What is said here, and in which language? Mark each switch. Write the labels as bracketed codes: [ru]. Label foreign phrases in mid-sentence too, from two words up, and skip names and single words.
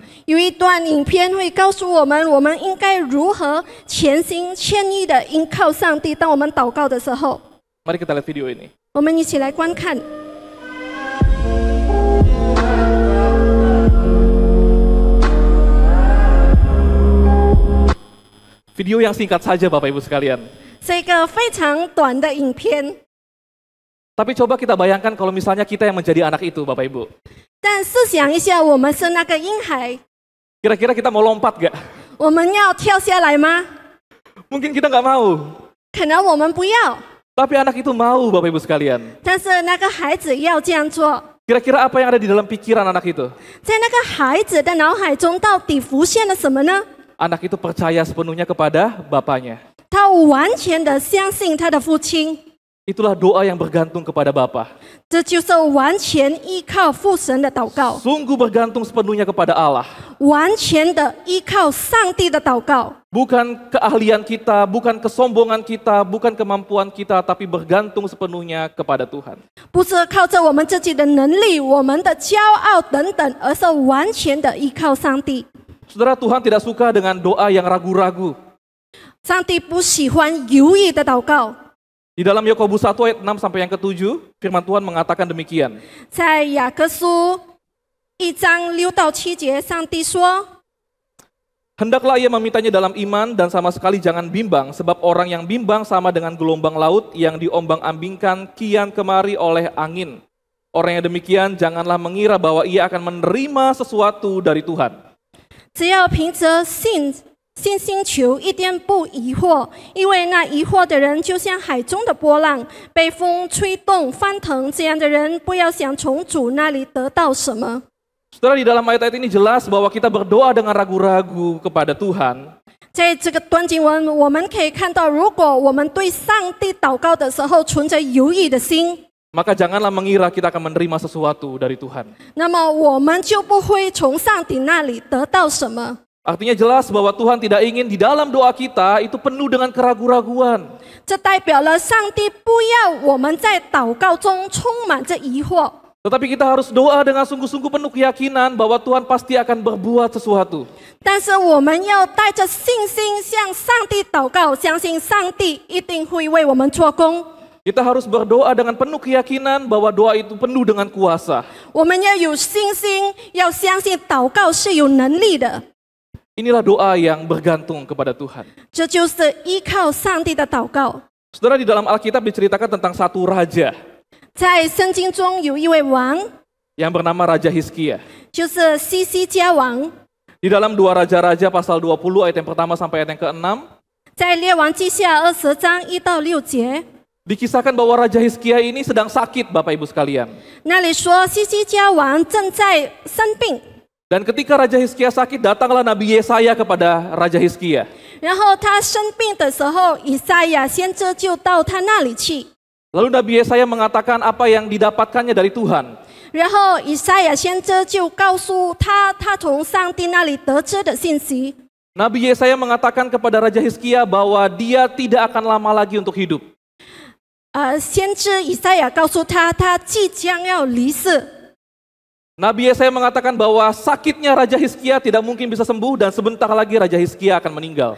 [zh] 有一段影片会告诉我们，我们应该如何全心全意的依靠上帝。当我们祷告的时候， [id] Mari kita lihat video ini. [zh] 我们一起来观看。 [id] Video yang singkat saja Bapak Ibu sekalian. [zh] 是一个非常短的影片， [id] Tapi coba kita bayangkan kalau misalnya kita yang menjadi anak itu Bapak Ibu. [zh] 但试想一下，我们是那个婴孩， [id] Kira-kira kita mau lompat gak? [zh] 我们要跳下来吗？ [id] Mungkin kita nggak mau. [zh] 可能我们不要， [id] Tapi anak itu mau Bapak Ibu sekalian. [zh] 但是那个孩子要这样做。 [id] Kira-kira apa yang ada di dalam pikiran anak itu? [zh] 在那个孩子的脑海中，到底浮现了什么呢？ [id] Anak itu percaya sepenuhnya kepada bapaknya. [zh] 他完全的相信他的父亲， [id] Itulah doa yang bergantung kepada Bapa. [zh] 这就是完全依靠父神的祷告， [id] Sungguh bergantung sepenuhnya kepada Allah. [zh] 完全的依靠上帝的祷告， [id] Bukan keahlian kita, bukan kesombongan kita, bukan kemampuan kita, tapi bergantung sepenuhnya kepada Tuhan. [zh] 不是靠着我们自己的能力、我们的骄傲等等，而是完全的依靠上帝。 [id] Saudara, Tuhan tidak suka dengan doa yang ragu-ragu. [zh] 上帝不喜欢犹豫的祷告。 [id] Di dalam Yakobus 1 ayat 6 sampai yang ke-7, firman Tuhan mengatakan demikian. [zh] 在雅各书1章6到7节，上帝说： [id] Hendaklah ia memintanya dalam iman dan sama sekali jangan bimbang, sebab orang yang bimbang sama dengan gelombang laut yang diombang-ambingkan kian kemari oleh angin. Orang yang demikian janganlah mengira bahwa ia akan menerima sesuatu dari Tuhan. [zh] 只要凭着信心求，一点不疑惑，因为那疑惑的人就像海中的波浪，被风吹动翻腾。这样的人不要想从主那里得到什么。 [id] Saudara, di dalam ayat-ayat ini jelas bahwa kita berdoa dengan ragu-ragu kepada Tuhan. [zh] 在这个段经文，我们可以看到，如果我们对上帝祷告的时候存着犹豫的心， [id] Maka janganlah mengira kita akan menerima sesuatu dari Tuhan. [zh] 那么我们就不会从上帝那里得到什么。 [id] Artinya jelas bahwa Tuhan tidak ingin di dalam doa kita itu penuh dengan keraguan-raguan. [zh] 这代表了上帝不要我们在祷告中充满着疑惑。 [id] Tetapi kita harus doa dengan sungguh-sungguh penuh keyakinan bahwa Tuhan pasti akan berbuat sesuatu. [zh] 但是我们要带着信心向上帝祷告，相信上帝一定会为我们做工。 [id] Kita harus berdoa dengan penuh keyakinan bahwa doa itu penuh dengan kuasa. [zh] 我们要有信心，要相信祷告是有能力的。 [id] Inilah doa yang bergantung kepada Tuhan. [zh] 这就是依靠上帝的祷告。 [id] Saudara, di dalam Alkitab diceritakan tentang satu raja [zh] 在圣经中有一位王， [id] yang bernama Raja Hizkia. [zh] 就是西西家王。 [id] Di dalam 2 Raja-Raja pasal 20 ayat yang pertama sampai ayat yang ke-6, [zh] 在列王记下20章1到6节， [id] dikisahkan bahwa Raja Hizkia ini sedang sakit, Bapak Ibu sekalian. [zh] 那里说西西家王正在生病， [id] Dan ketika Raja Hizkia sakit, datanglah Nabi Yesaya kepada Raja Hizkia. [zh] 然后他生病的时候，以赛亚先知就到他那里去。 [id] Lalu Nabi Yesaya mengatakan apa yang didapatkannya dari Tuhan. [zh] 然后以赛亚先知就告诉他，他从上帝那里得知的信息。 [id] Nabi Yesaya mengatakan kepada Raja Hizkia bahwa dia tidak akan lama lagi untuk hidup. [zh] 先知以赛亚告诉他，他即将要离世。 [id] Nabi Yesaya mengatakan bahwa sakitnya Raja Hizkia tidak mungkin bisa sembuh dan sebentar lagi Raja Hizkia akan meninggal.